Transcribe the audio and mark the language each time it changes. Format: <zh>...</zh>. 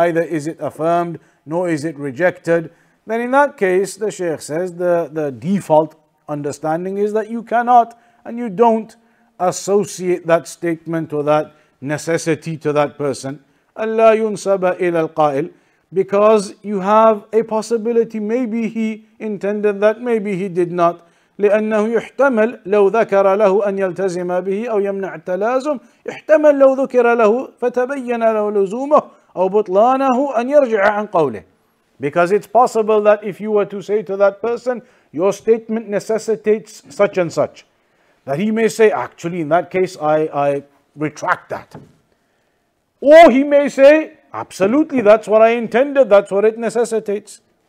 <en>Neither is it affirmed nor is it rejected. Then in that case, the Shaykh says the default understanding is that you cannot and you don't associate that statement or that necessity to that person.</en> <ar>ألا ينسب إلى القائل,</ar> <en>because you have a possibility, maybe he intended that, maybe he did not.</en> <ar>لأنه يحتمل لو ذكر له أن يلتزم به أو يمنع التلازم، يحتمل لو ذكر له فتبين له لزومه أو بطلانه أن يرجع عن قوله.</ar> <en>Because it's possible that if you were to say to that person, your statement necessitates such and such, that he may say, actually in that case I retract that. Or he may say, absolutely, that's what I intended, that's what it necessitates.</en>